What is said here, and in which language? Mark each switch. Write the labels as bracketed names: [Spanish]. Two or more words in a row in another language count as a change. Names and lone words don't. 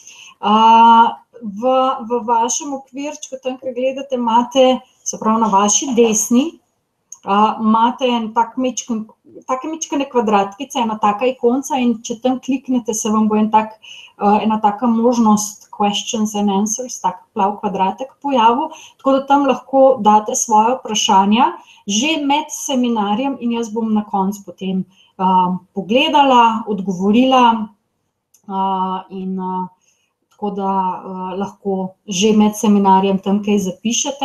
[Slovenian] V vašem okvirčku, tam, kjer gledate, imate, se pravi na vaši desni, imate en take majčkene kvadratkice, ena taka ikonca in če tam kliknete, se vam bo ena taka možnost [English] questions and answers, [Slovenian] tak plav kvadratek pojavil, tako da tam lahko date svoje vprašanja že med seminarjem in jaz bom na koncu potem pogledala, odgovorila in tako da lahko že med seminarjem tam kaj zapišete.